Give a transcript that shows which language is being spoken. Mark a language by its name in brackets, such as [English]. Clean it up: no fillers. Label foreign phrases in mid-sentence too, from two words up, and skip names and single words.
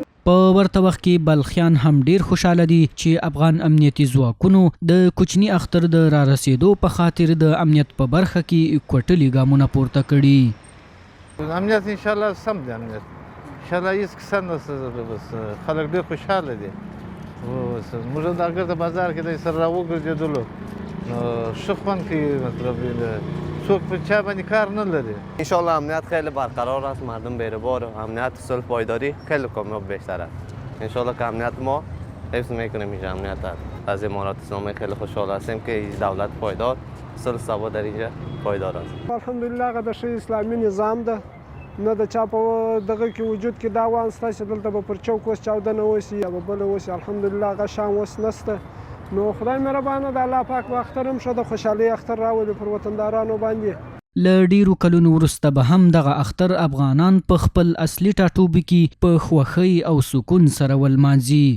[Pashto] په ورته وخت کې بلخیان هم ډیر خوشاله دي چې افغان امنیتي ځواکونو د کوچني اختر د رارسېدو په خاطر د امنیت په برخه کې کوټلي ګامونه پورته کړي. امنیت انشاءالله سم دی. امنیت انشاءالله هېڅ کیسه نشته. بس خلک ډېر خوشحاله دي. موږ د اګر د بازار کې د سره راوګرځېدلو نو ښه خوند کوي. مطلب څوک په چا باندې کار نه لري. [Persian] انشاءالله امنیت خیلی برقرار است. مردم بی‌روبار و امنیت صلح پایداری خیلی کامیاب بیشتر است. انشاءالله که امنیت ما حفظ میکنیم اینجا امنیت است. از امارات اسلامی خیلی خوشحال هستیم که دولت پایدار صلح ثبات در اینجا پایدار است. [Pashto] الحمدلله هغه د ښه اسلامي نظام ده. نه د چا په دغه کې وجود کې دا وانسته چې دلته به پر چوک اوس چاودنه وشي یا به بله وشي. الحمدلله هغه شان اوس نشته. نو خدای مهربانه د الله پاک به اختر هم ښه د خوشحالۍ اختر راولي پر وطندارانو باندې. له ډیرو کلونو وروسته به هم دغه اختر افغانان په خپل اصلي ټاټوبي کې په خوښۍ او سکون سره ولمانځي.